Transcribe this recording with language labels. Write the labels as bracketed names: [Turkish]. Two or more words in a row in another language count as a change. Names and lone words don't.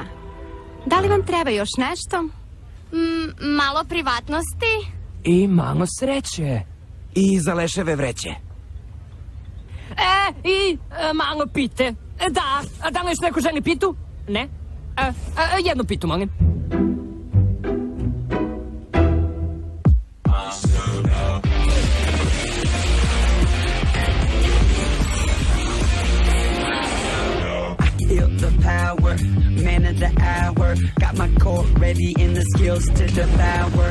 [Serbian] Da li vam treba još nešto? Malo privatnosti? I malo sreće. I za leševe vreće. I malo pite. Da li još neko želi pitu? Ne? Jednu pitu, molim. [English] Feel the power, man of the hour. Got my core ready and the skills to devour.